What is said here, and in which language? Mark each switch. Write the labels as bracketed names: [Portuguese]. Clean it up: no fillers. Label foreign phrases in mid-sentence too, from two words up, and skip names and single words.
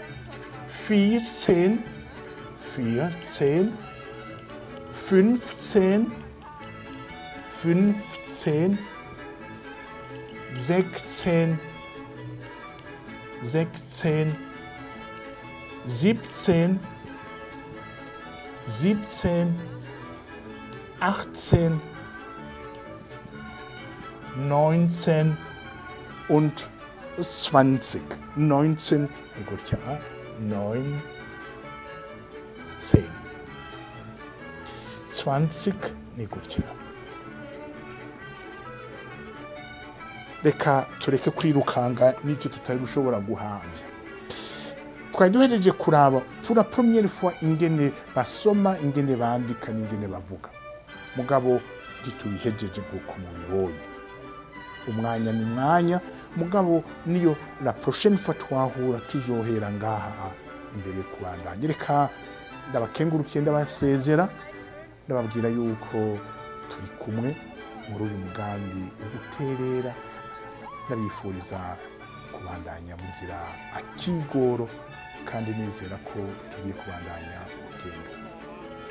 [German] 15, 15, 16, 17, 18, 19 und 20. 19, gut, ja, 9, 10. 20, gut, ja. [Rundi] Reka tureke kwirukanga n'icyo tutari gushobora guhamvya. Twari duhejeje kuraba [French] pour la première fois [Rundi] ingene basoma, ingene bandika, n'ingene bavuga. Mugabo gitubihejeje nkuko mubibonye. Umwanya ni mwanya, mugabo niyo [French] la prochaine fois [Rundi] twahura tuzohera ngaha imbere kubandanya. Reka ndabakengurukiye ndabasezera, ndababwira yuko turi kumwe muri uyu mugambi uguterera, ndabifuriza kubandanya mugira akigoro kandi nizera ko tugiye kubandanya urugendo.